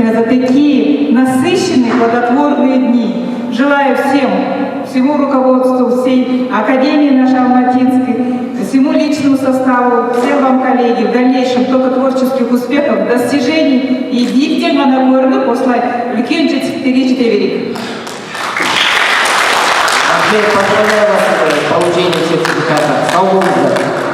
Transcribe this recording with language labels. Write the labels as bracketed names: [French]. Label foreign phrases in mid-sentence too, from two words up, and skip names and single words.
[Russian] такие насыщенные, плодотворные дни. Желаю всему руководству, всей Академии нашей Алматинской, всему личному составу, всем вам, коллеги, в дальнейшем только творческих успехов, достижений и [Kazakh] биіктен ғана көрініп, осылай үлкен жетістіктерге жете берейік. [Russian] Поздравляю вас с получением сертификата. [Kazakh] Сау болыңыздар.